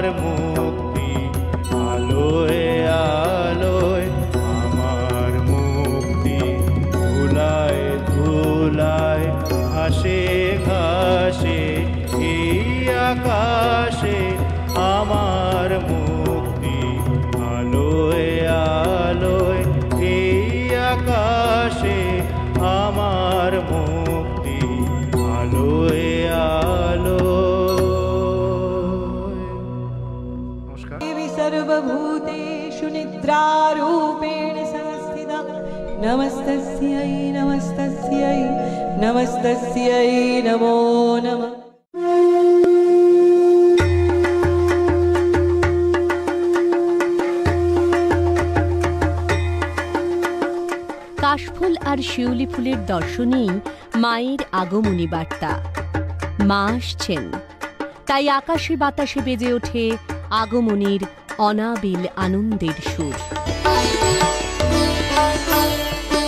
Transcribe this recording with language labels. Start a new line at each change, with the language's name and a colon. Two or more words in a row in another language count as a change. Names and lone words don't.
Bangla: মুক্তি আলোয় আলোয়, আমার মুক্তি ধুলায় ধুলায় ঘাসে ঘাসে এই আকাশে, আমার মুক্তি আলোয় আলোয় এই আকাশে, আমার মুক্তি আলোয় আলোয়। নমস্কার।
Sanskrit: सर्वभूतेषु निद्रारूपेण संस्थिता नमस्तस्यै नमस्तस्यै नमस्तस्यै नमो नमः।
Bangla: কাশফুল আর শিউলি ফুলের দর্শনেই মায়ের আগমনী বার্তা। মা আসছেন, তাই আকাশে বাতাসে বেজে ওঠে আগমনীর অনাবিল আনন্দের সুর।